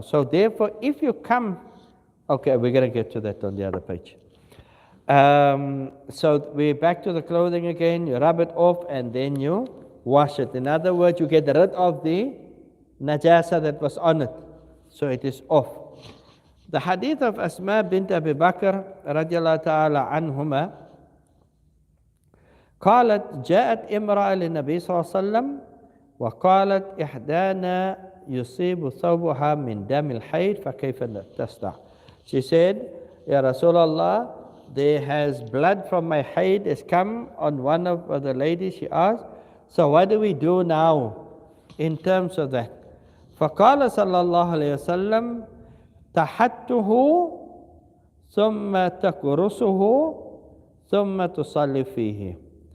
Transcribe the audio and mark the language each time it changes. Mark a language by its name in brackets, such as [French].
[English] So therefore, if you come, okay, we're going to get to that on the other page. So we're back to the clothing again. You rub it off and then you wash it. In other words, you get rid of the najasa that was on it. So it is off. The hadith of Asma bint Abi Bakr radiallahu ta'ala anhuma, [Arabic] قالت جاءت امرأة للنبي صلى الله عليه وسلم وقالت إحدانا يصيب ثوبها من دم الحيض فكيف تصنع. [English] She said, Ya Rasulullah, there has blood from my haid has come on one of the ladies. She asked, so what do we do now in terms of that? [Arabic] فقال صلى الله عليه وسلم تحته ثم تكرسه ثم تصلي فيه.